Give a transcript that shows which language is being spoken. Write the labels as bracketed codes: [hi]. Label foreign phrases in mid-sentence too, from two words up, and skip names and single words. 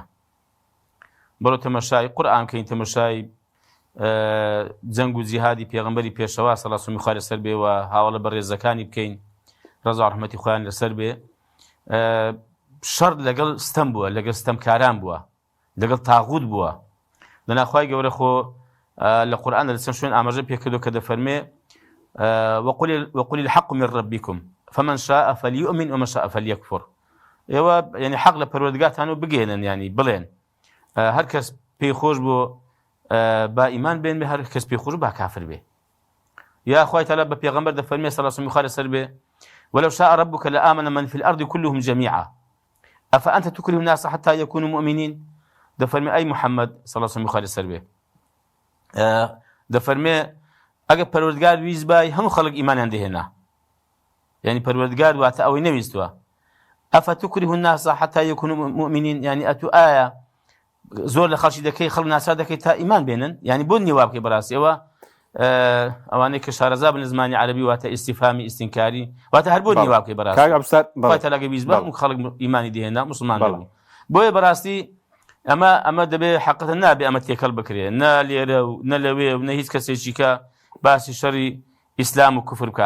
[ckb] بەڕۆ تەمەشای قورئان بکەین، تەمەشای جەنگ و جیهادی پێغەمبەری پێشەوا سەڵا سڵامی خوا لەسەر بێ و هاوڵە بە ڕێزەکانی بکەین ڕەزا و ڕەحمەتی خۆیان لەسەر بێ. شەڕ لەگەڵ ستەم بووە، لەگەڵ ستەمکاران بووە، لەگەڵ تاغوت بووە. لەناخوای گەورە خۆ لە قورئان لەسەر شوێن ئاماژە پێکردو کە دەفەرمێ [ar] وقل الحق من ربكم فمن شاء فليؤمن ومن شاء فليكفر. [ckb] ئێوە یعنی حەق لە پەروەردگارتان و بگێنن، یعنی بڵێن هەر کەس پێی خۆش بۆ با ئیمان بێن بێ، هەر کەس پێی خۆش با کافر بێ. یا خوای تەعالی بە پێغەمبەر دەفەرمێ سەڵا سڵامی خوا لەسەر بێ [ar] ولو شاء ربك لآمن من في الأرض كلهم جميعا أفأنت تكره الناس حتى يكونوا مؤمنين. [ckb] دەفەرمێ ئەی محەممەد سەڵا سڵامی خوا لەسەر بێ دەفەرمێ ئەگە پەروەردگار ویست بای هەموو خەڵک ئیمانیان دەهێنا، یعنی پەروەردگار واتە ئەوەی نەویستووە. [ar] ئەفەتوکره الناس حتى يكونوا مؤمنين، [ckb] یعنی ئەتو ئایا زۆر لە خەڵکی دەکەی خەڵک ناچار دەکەی تا ئیمان بێنن، یعنی بۆ نییە وا بکەی بەڕاستی. ئەوانەی کە شارەزا بن زمانی عەرەبی واتە ئیستیفامی ئیستینکاری، واتە هەر بۆ نییە وا بکەی بەڕاستی تەلاگە ویست بە هەموو خەڵک ئیمانی دەهێنا موسڵمان بوو. بۆیە بەڕاستی ئەمە دەبێ حەقەتەن نابێ ئەمە تێکەڵ بکرێ، نە لێرە و نە لەوێ و نە هیچ کەسێکی کە باسی شەڕی ئیسلام و کوفر بکە.